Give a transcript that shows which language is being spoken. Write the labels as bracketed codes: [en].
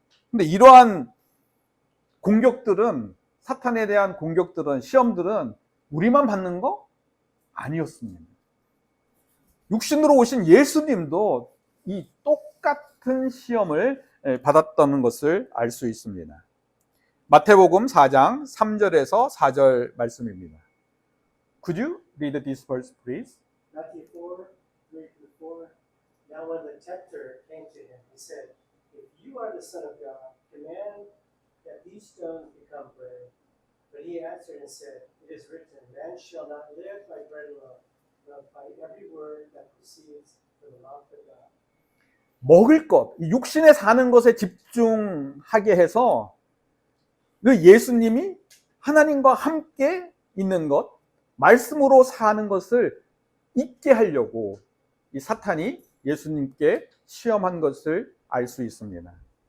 [ko] 근데 이러한 공격들은 사탄에 대한 공격들은 시험들은 우리만 받는 거 아니었습니다. 육신으로 오신 예수님도 이 똑같은 시험을 받았다는 것을 알 수 있습니다. 마태복음 4장 3절에서 4절 말씀입니다. [en] Could you read this verse, please? Matthew 4:3-4. Now when the tempter came to him, he said, If you are the Son of God, command that these stones become bread. But he answered and said, It is written, Man shall not live by bread alone, but by every word that proceeds from the mouth of God. [ko] 먹을 것, 육신에 사는 것에 집중하게 해서 그 예수님이 하나님과 함께 있는 것, 말씀으로 사는 것을 잊게 하려고 이 사탄이 예수님께 시험한 것을 알 수 있습니다.